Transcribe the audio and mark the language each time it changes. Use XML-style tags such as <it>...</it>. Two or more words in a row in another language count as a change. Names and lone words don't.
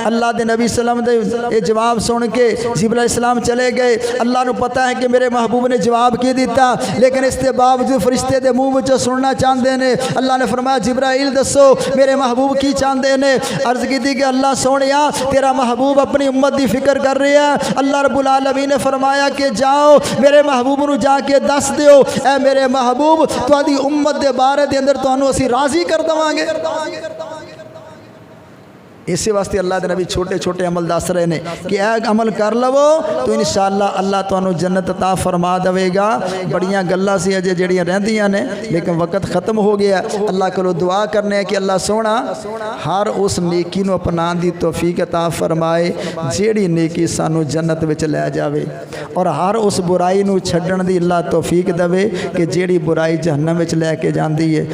<hi>अल्लाह के नबी सल्लम दे ये जवाब सुन के जिब्राइल अलैहिस्सलाम चले गए। अल्लाह नूं पता है कि मेरे महबूब ने</hi> <pa>ਜਵਾਬ ਕੀ ਦਿੱਤਾ,</pa> <hi>लेकिन इसके बावजूद फरिश्ते के</hi> <pa>ਮੂੰਹ ਵਿਚੋਂ</pa> <hi>सुनना चाहते हैं। अल्लाह ने फरमाया जिब्राइल दसो मेरे महबूब की चाहते हैं। अर्ज की कि अल्लाह सोनिया तेरा महबूब अपनी उम्मत की फिक्र कर रहा है।</hi> <ar>الله رب العالمين</ar> <hi>ने फरमाया कि जाओ मेरे महबूब नूं</hi> <pa>ਜਾ ਕੇ ਦੱਸ ਦਿਓ,</pa> <hi>ऐ मेरे महबूब</hi> <pa>ਤੁਹਾਡੀ ਉੱਮਤ</pa> <hi>के बारे के अंदर</hi> <pa>ਤੁਹਾਨੂੰ ਅਸੀਂ ਰਾਜ਼ੀ ਕਰ ਦੇਵਾਂਗੇ।</pa> <hi>इस वास्ते अल्लाह के नबी छोटे छोटे अमल दस रहे हैं कि यह अमल कर लवो तो इंशाअल्लाह अल्लाह तुहानूं जन्नत अता फरमा देगा।</hi> <pa>ਬੜੀਆਂ ਗੱਲਾਂ ਸੀ ਅਜੇ ਜਿਹੜੀਆਂ ਰਹਿੰਦੀਆਂ ਨੇ, ਲੇਕਿਨ ਵਕ਼ਤ ਖ਼ਤਮ ਹੋ ਗਿਆ। ਅੱਲਾਹ ਕੋਲੋਂ ਦੁਆ ਕਰਨੇ ਕਿ ਅੱਲਾਹ ਸੋਹਣਾ ਹਰ ਉਸ ਨੇਕੀ ਨੂੰ ਅਪਣਾਉਣ ਦੀ ਤੌਫ਼ੀਕ ਅਤਾ ਫ਼ਰਮਾਏ ਜਿਹੜੀ ਨੇਕੀ ਸਾਨੂੰ ਜੰਨਤ ਵਿਚ ਲੈ ਜਾਵੇ, ਔਰ ਹਰ ਉਸ ਬੁਰਾਈ ਨੂੰ ਛੱਡਣ ਦੀ ਅੱਲਾਹ ਤੌਫ਼ੀਕ ਦੇਵੇ ਕਿ ਜਿਹੜੀ ਬੁਰਾਈ ਜਹੰਨਮ ਵਿਚ ਲੈ ਕੇ ਜਾਂਦੀ ਹੈ।</pa>